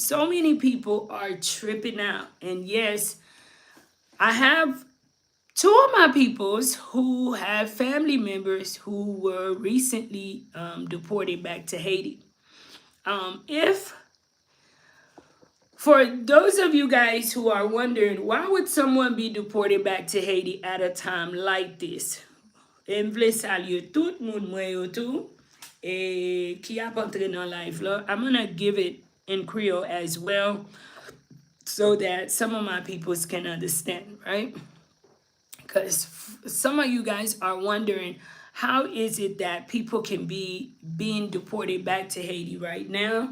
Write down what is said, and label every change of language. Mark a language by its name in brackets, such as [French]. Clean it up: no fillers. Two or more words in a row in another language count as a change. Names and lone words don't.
[English] So many people are tripping out. And yes, I have two of my peoples who have family members who were recently deported back to Haiti. If For those of you guys who are wondering, why would someone be deported back to Haiti at a time like this? [Haitian Creole] M vle salye tout moun mwen yo tou, ki ap entre nan live la. [English] I'm going to give it in Creole as well so that some of my peoples can understand, right? Because some of you guys are wondering, how is it that people can be being deported back to Haiti right now?